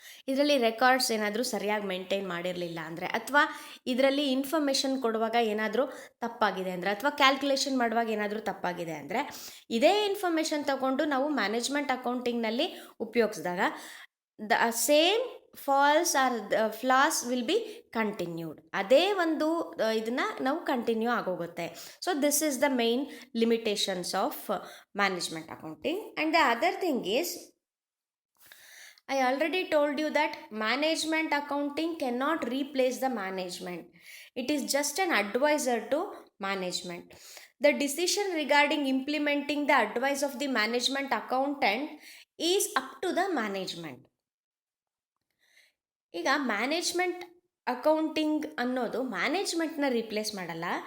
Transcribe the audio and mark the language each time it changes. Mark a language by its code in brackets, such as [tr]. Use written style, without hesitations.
[kn] ಇದರಲ್ಲಿ ರೆಕಾರ್ಡ್ಸ್ ಏನಾದರೂ ಸರಿಯಾಗಿ ಮೇಂಟೈನ್ ಮಾಡಿರಲಿಲ್ಲ ಅಂದರೆ, ಅಥವಾ ಇದರಲ್ಲಿ ಇನ್ಫಾರ್ಮೇಷನ್ ಕೊಡುವಾಗ ಏನಾದರೂ ತಪ್ಪಾಗಿದೆ ಅಂದರೆ, ಅಥವಾ ಕ್ಯಾಲ್ಕುಲೇಷನ್ ಮಾಡುವಾಗ ಏನಾದರೂ ತಪ್ಪಾಗಿದೆ ಅಂದರೆ, ಇದೇ ಇನ್ಫಾರ್ಮೇಷನ್ ತಗೊಂಡು ನಾವು management ಅಕೌಂಟಿಂಗ್ನಲ್ಲಿ ಉಪಯೋಗಿಸಿದಾಗ [en] The same faults or flaws will be continued. [kn] ಅದೇ ಒಂದು ಇದನ್ನು ನಾವು ಕಂಟಿನ್ಯೂ ಆಗೋಗುತ್ತೆ. [en] So this is the main limitations of management accounting. And the other thing is, I already told you that management accounting cannot replace the management. It is just an advisor to management. The decision regarding implementing the advice of the management accountant is up to the management. [kn] ಈಗ management accounting ಅನ್ನೋದು ಮ್ಯಾನೇಜ್ಮೆಂಟ್ನ replace ಮಾಡಲ್ಲ.